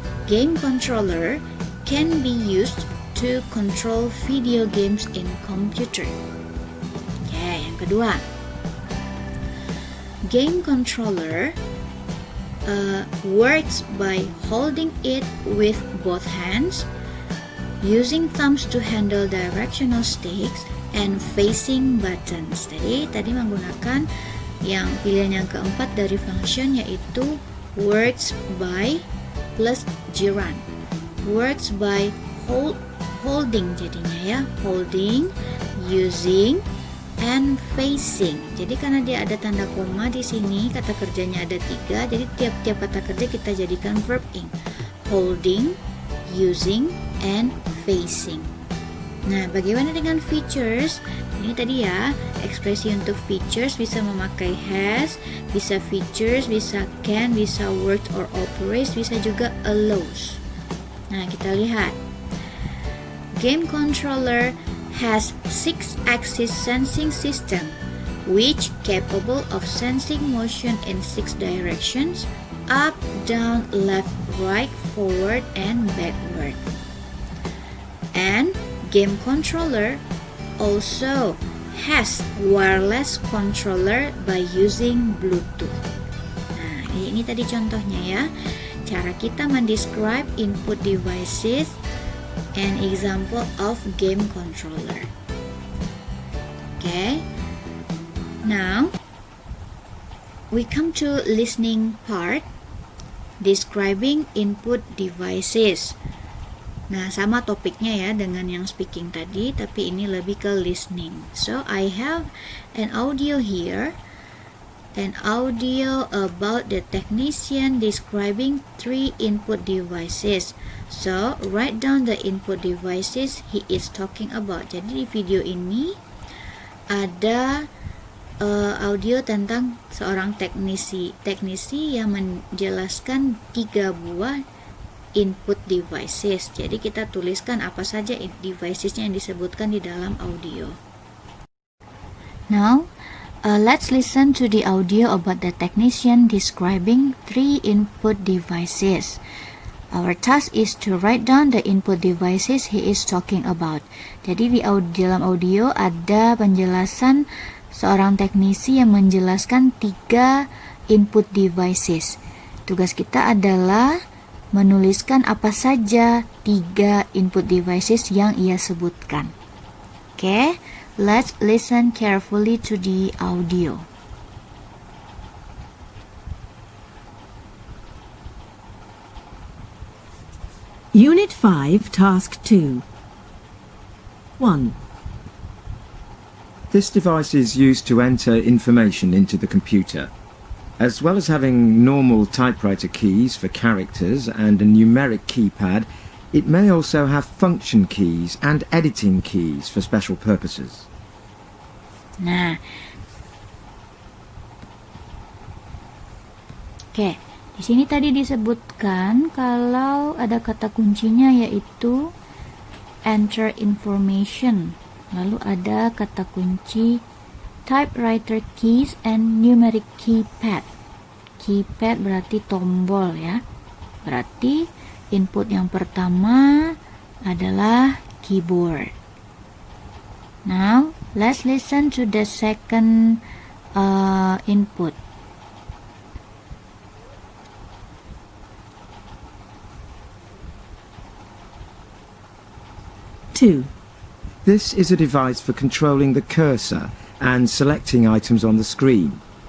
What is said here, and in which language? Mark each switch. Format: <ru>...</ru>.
<en>Game controller can be used to control video games in computer. Okay,</en> <id>yang kedua.</id> <en>Game controller works by holding it with both hands, using thumbs to handle directional sticks, and facing buttons.</en> <id>Jadi tadi menggunakan yang pilihan yang keempat dari function, yaitu works by plus gerund.</id> <en>Works by holding</en> <id>jadinya ya,</id> <en>holding, using and facing.</en> <id>Jadi karena dia ada tanda koma di sini, kata kerjanya ada 3, jadi tiap-tiap kata kerja kita jadikan verb ing.</id> <en>Holding, using, and facing.</en> <id>Nah, bagaimana dengan features? Ini tadi ya, ekspresi untuk features bisa memakai has, bisa features, bisa can, bisa works or operates, bisa juga allows. Nah, kita lihat.</id> <en>Game controller has 6-axis sensing system, which capable of sensing motion in 6 directions, up, down, left, right, forward, and backward. And game controller also has wireless controller by using Bluetooth.</en> <id>Nah, ini tadi contohnya ya. Cara kita mendescribe</id> <en>input devices and example of game controller. Okay. Now, we come to listening part, describing input devices.</en> <id>Nah, sama topiknya ya dengan yang speaking tadi, tapi ini lebih ke listening.</id> <en>So, I have an audio here, an audio about the technician describing 3 input devices. So, write down the input devices he is talking about.</en> <id>Jadi di video ini ada audio tentang seorang teknisi yang menjelaskan 3 buah input devices. Jadi kita tuliskan apa saja devicesnya yang disebutkan di dalam audio.</id> <en>Now, let's listen to the audio about the technician describing 3 input devices. Our task is to write down the input devices he is talking about.</en> <id>Jadi di dalam audio ada penjelasan seorang teknisi yang menjelaskan 3 input devices. Tugas kita adalah menuliskan apa saja 3 input devices yang ia sebutkan.</id> <en>Okay, let's listen carefully to the audio. Unit 5, Task 2. 1. This device is used to enter information into the computer. As well as having normal typewriter keys for characters and a numeric keypad, it may also have function keys and editing keys for special purposes.</en> <id>Nah, oke, di sini tadi disebutkan kalau ada kata kuncinya yaitu enter information, lalu ada kata kunci typewriter keys and numeric keypad. Keypad berarti tombol ya. Berarti input yang pertama adalah keyboard.</id> <en>Now, let's listen to the second input. Two. This is a device for controlling the cursor and selecting items on the screen.</en>